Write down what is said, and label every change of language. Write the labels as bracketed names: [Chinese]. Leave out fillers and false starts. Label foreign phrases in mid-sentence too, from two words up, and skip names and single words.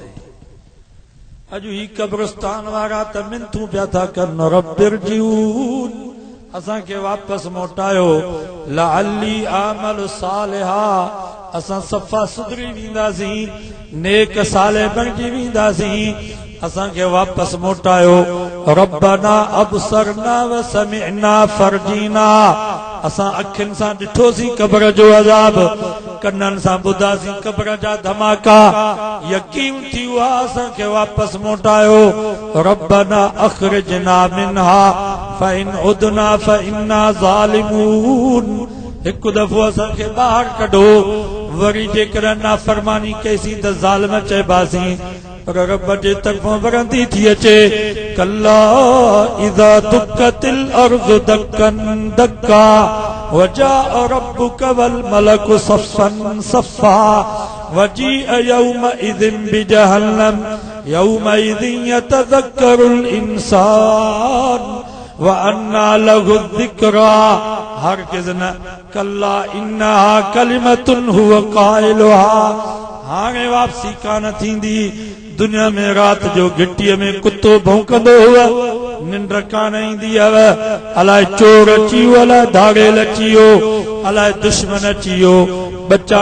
[Sindhi] अॼु ही कब्रिस्तान वारा त मिनथूं पिया था कनि, रब्बिरजिऊन, असांखे वापसि मोटायो, [Arabic] لعلي أعمل صالحا, [Sindhi] असां सफ़ा सुधरी वेंदासीं, नेक साले बणिजी वेंदासीं, असांखे वापसि मोटायो। [Arabic] ربنا أبصرنا و سمعنا فارجعنا, [Sindhi] असां अखियुनि सां ॾिठोसीं कब्र जो अज़ाब, कन्नन सां ॿुधासीं क़ब्र जा धमाका यकीन थी वियो असांखे वापस मोटायो [Arabic] ربنا أخرجنا منها فإن عدنا فإنا ظالمون [Sindhi] हिकु दफ़ो असांखे ॿाहिरि कढो वरी जेकॾहिं नाफ़रमानी कईसीं त ज़ालिम चइबासीं पर रब जे तरफ़ां वरंदी थी अचे [Arabic] كلا إذا دكت الأرض دكا دكا وجاء ربك و الملك صفا صفا وجيء يومئذ بجهنم يومئذ يتذكر الإنسان و أنى له الذكرى [Sindhi] हरगिज़ न [Arabic] كلا إنها كلمة هو قائلها [Sindhi] हाणे वापसी कान थींदी दुनिया में रात जो गिट्टीअ में कुत्तो भौंकंदो हुओ निंड कान ईंदी हुव अलाए चोर अची वियो अलाए धाड़ेल अची वियो अलाए दुश्मन अची वियो बच्चा